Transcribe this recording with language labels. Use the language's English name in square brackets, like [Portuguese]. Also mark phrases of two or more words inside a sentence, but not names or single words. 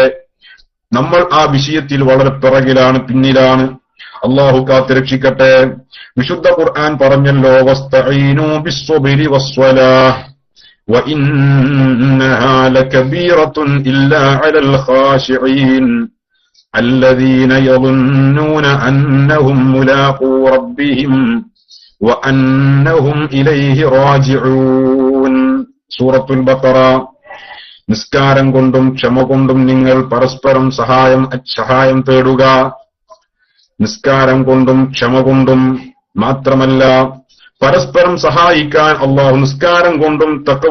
[Malayalam] നമ്മൾ ആ വിഷയത്തിൽ വളരെ പിറകിലാണ്, പിന്നിലാണ്. അല്ലാഹു കാത്തുരക്ഷിക്കട്ടെ. വിശുദ്ധ ഖുർആൻ പറഞ്ഞല്ലോ, [Arabic] واستعينوا بالصبر والصلاة وإنها لكبيرة إلا على الخاشعين الذين يظنون أنهم ملاقو ربهم وأنهم إليه راجعون. [Malayalam] സൂറത്തുൽ ബഖറ. നിസ്കാരം കൊണ്ടും ക്ഷമ കൊണ്ടും നിങ്ങൾ പരസ്പരം സഹായം തേടുക. നിസ്കാരം കൊണ്ടും ക്ഷമ കൊണ്ടും മാത്രമല്ല, പരസ്പരം സഹായിക്കാൻ അല്ലാഹു നിസ്കാരം കൊണ്ടും തഖ്വ